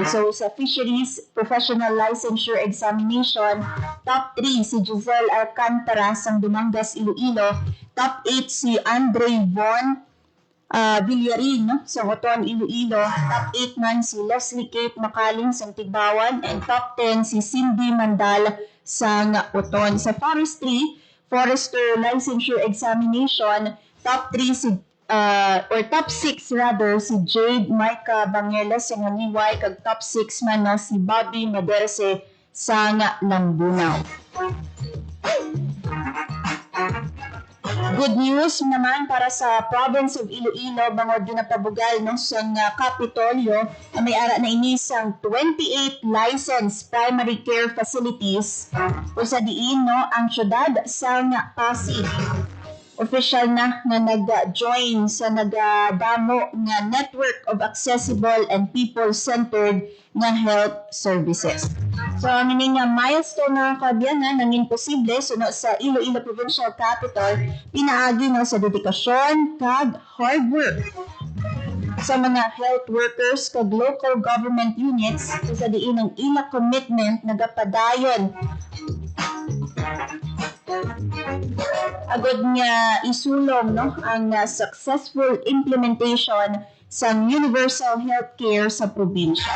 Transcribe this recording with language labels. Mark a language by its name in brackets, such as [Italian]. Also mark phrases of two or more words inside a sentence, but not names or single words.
[Hiligaynon] So sa Fisheries Professional Licensure Examination, top 3 si Giselle Alcantara sang Dumangas, Iloilo, top 8 si Andre Von Villarin, no, sa Woton, Iloilo, top 8 man si Leslie Kate Makaling sa Tigbawan, and top 10 si Cindy Mandal sa Woton. Sa Forestry, Forester Licensure Examination, top 3 si [English] or top 6 rather [Hiligaynon] si Jade Micah Bangeles sa Nganiway, kag top 6 man, no, si Bobby Maderse sa Lambunaw. [English] Good news [Hiligaynon] naman para sa [English] province of Iloilo, [Hiligaynon] bangod ginapabugal, no, sa Kapitolyo na may ara na inisang 28 [English] licensed primary care facilities [Hiligaynon] o sa diin, no, ang syudad sa Pasig. Official na nag-join sa nagadamo nga [English] network of accessible and people-centered [Hiligaynon] nga [English] health services. [Hiligaynon] So, meaning nga milestone na kabiyanan nanging posible suno sa Iloilo Provincial Capital, pinaagi, no, sa dedikasyon kag [English] hard work [Hiligaynon] sa mga [English] health workers [Hiligaynon] kag [English] local government units [Hiligaynon] sa diin ang ila commitment nagapadayon agad nga isulong, no, ang [English] successful implementation [Hiligaynon] sa [English] universal healthcare [Hiligaynon] sa probinsya.